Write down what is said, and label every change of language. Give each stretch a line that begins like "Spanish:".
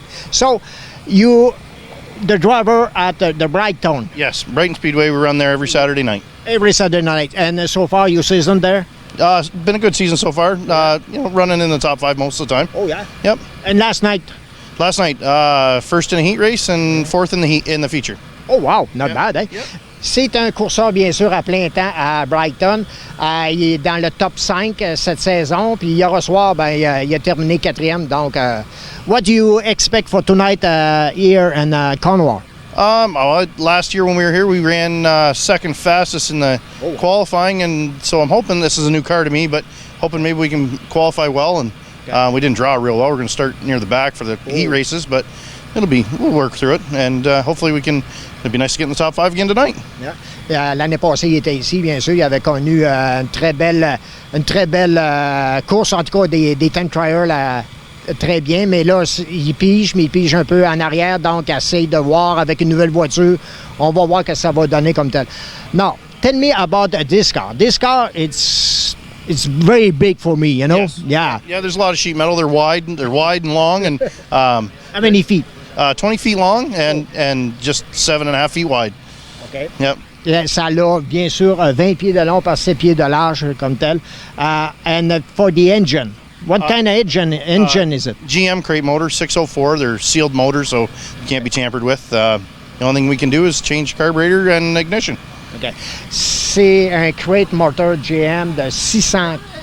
English: So, you, the driver at the Brighton. Yes, Brighton Speedway, we run there every Saturday night. Every Saturday night. And so far, your season there? It's been a good season so far. Running in the top 5 most of the time. Oh, yeah? Yep. And last night? Last night, first in a heat race and fourth in the feature. Oh, wow. Not bad, eh? Yep.
French: C'est un courseur, bien sûr, à plein temps à Brighton. Il est dans le top 5 cette saison. Puis hier soir, il a terminé 4e.
English: Donc, what do you expect for tonight here in Cornwall? Last year when we were here, we ran second fastest in the qualifying. And so I'm hoping, this is a new car to me, but hoping maybe we can qualify well. And we didn't draw real well. We're going to start near the back for the heat races, but we'll work through it. And hopefully it'd be nice to get in the top 5 again tonight. Yeah.
French: L'année passée, il était ici, bien sûr. Il avait connu une très belle course, en tout cas des time trials très bien. Mais là, il pige un peu en arrière, donc essaye de voir avec une nouvelle voiture. On va voir ce que ça va donner comme tel.
English: Now, tell me about this car. This car, it's very big for me, you know? Yes. Yeah. Yeah, there's a lot of sheet metal. They're wide and long. And how many feet? 20 feet long and just 7.5 feet wide. Okay. Yep.
French: Ça a, bien sûr, 20 pieds de long par 7 pieds de large comme tel.
English: And for the engine, what kind of engine is it? GM crate motor, 604. They're sealed motors, so can't be tampered with. The only thing we can do is change carburetor and ignition. Okay.
French: C'est un crate motor GM de 604.